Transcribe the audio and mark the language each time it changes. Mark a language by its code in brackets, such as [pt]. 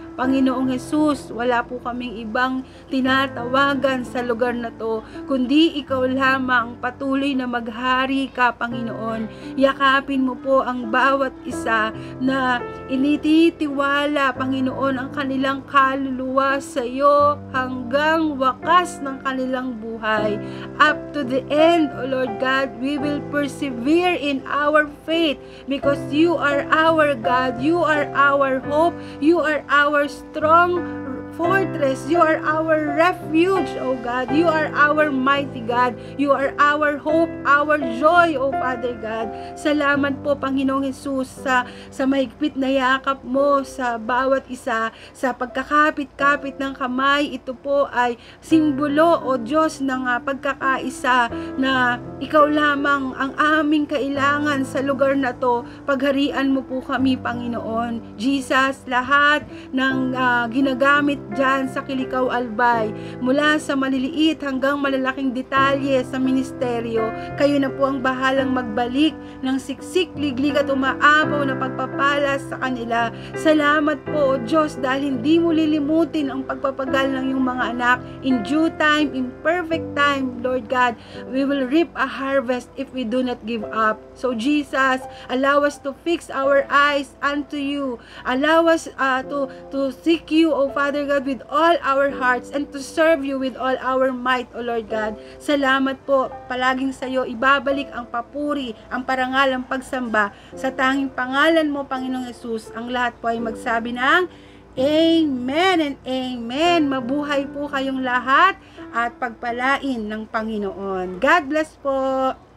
[tl] Panginoong Hesus, wala po kaming ibang tinatawagan sa lugar na to, kundi ikaw lamang patuloy na maghari ka, Panginoon. Yakapin mo po ang bawat isa na inititiwala, Panginoon, ang kanilang kaluluwa sa iyo hanggang wakas ng kanilang buhay. [en] Up to the end, O Lord God, we will persevere in our faith because you are our God, you are our hope, you are our strong fortress. You are our refuge, O God. You are our mighty God. You are our hope, our joy, O Father God. [tl] Salamat po, Panginoong Jesus, sa mahigpit na yakap mo sa bawat isa, sa pagkakapit-kapit ng kamay. Ito po ay simbolo, O Diyos, ng pagkakaisa na ikaw lamang ang aming kailangan sa lugar na to. Pagharian mo po kami, Panginoon. Jesus, lahat ng ginagamit dyan sa Kilikaw Albay, mula sa maliliit hanggang malalaking detalye sa ministeryo, kayo na po ang bahalang magbalik ng siksik, liglig at umaapaw na pagpapala sa kanila. Salamat po, O Diyos, dahil hindi mo lilimutin ang pagpapagal ng iyong mga anak. [en] In due time, in perfect time, Lord God, we will reap a harvest if we do not give up. So Jesus, allow us to fix our eyes unto you. Allow us to seek you, O Father God, with all our hearts and to serve you with all our might, O Lord God. [tl] Salamat po. Palaging sa iyo ibabalik ang papuri, ang parangal, ang pagsamba sa tanging pangalan mo, Panginoong Hesus. Ang lahat po ay magsabi ng Amen and Amen. Mabuhay po kayong lahat at pagpalain ng Panginoon. [en] God bless [tl] po.